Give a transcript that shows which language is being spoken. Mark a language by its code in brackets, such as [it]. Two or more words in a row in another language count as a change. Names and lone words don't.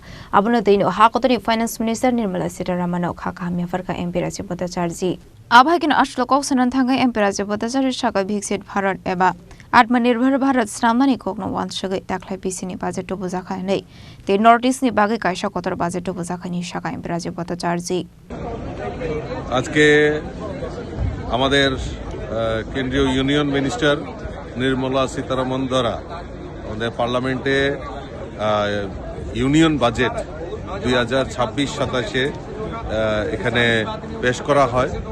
[trp] Abono deino hakotoni Finance Minister Nirmala Sitharaman khakha hamyafarka MP Rajya Bhattacharya. Abhagin ashlo koksanan thangai MP Rajya Bhattacharya sakai Viksit Bharat eba Atmanirbhar Bharat Stramani kokno wansagai taklai bisini bajet to bujakha nei. Te Northeast ni bagai kaisa kotor bajet to bujakha ni sakai MP Rajya Bhattacharya. [bn] আজকে আমাদের কেন্দ্রীয় [en] union minister [bn] নির্মলা সীতারামন দ্বারা আমাদের পার্লামেন্টে [en] union budget [bn] 2026-27 এখানে পেশ করা হয়।